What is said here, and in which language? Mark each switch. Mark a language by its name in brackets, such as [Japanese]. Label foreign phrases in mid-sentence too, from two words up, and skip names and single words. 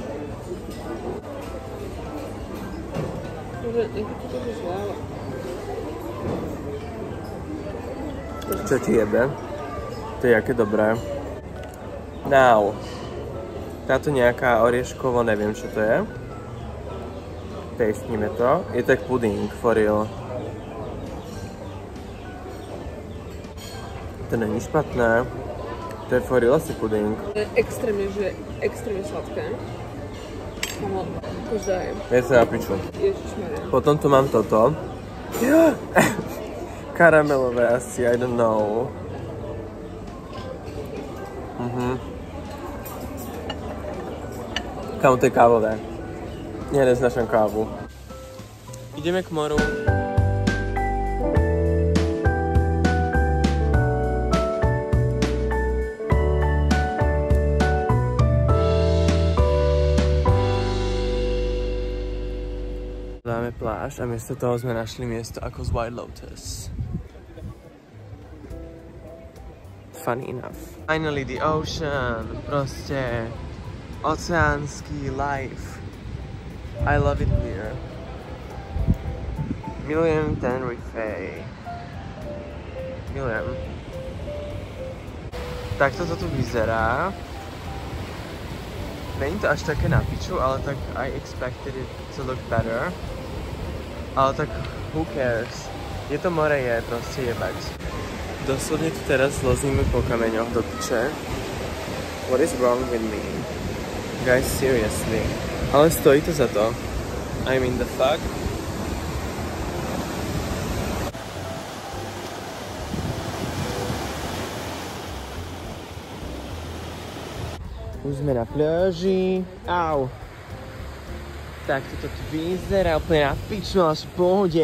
[Slovak] Čo ti jebe? To je aké dobré. [English] Now. [Slovak] Táto nejaká orieškovo, neviem čo to je. Tastníme to. Je to puding, [English] for real. [Czech] To není špatné. [Slovak] To je [English] for real [Slovak] asi puding. Je extrémne sladké. Kámo, už dajem. Je to na piču. Ježišmaria. Potom tu mám toto. Karamelové asi, [English] I don't know. [Slovak] Kámo, to je kávové. Ja neznášam kávu. Ideme k moru. Dáme pláž a miesto toho sme našli miesto ako z White Lotus. [English] Funny enough. Finally the ocean. [Slovak] Proste Oceánsky life. [English] I love it here. [Slovak] Milujem Tenerife. Milujem. Takto to tu vyzerá. Není to až také na piču, ale tak [English] I expected it to look better. [Slovak] Ale tak [English] who cares? [Slovak] Je to more, je proste jebať. Doslovne tu teraz zlozíme po kameňoch do piče. [English] What is wrong with me? Guys, seriously. [Slovak] Ale stojí to za to. [English] I mean the fuck. [Slovak] Už sme na pláži. Au. Tak toto tu vyzerá úplne na piču, ale v pohode.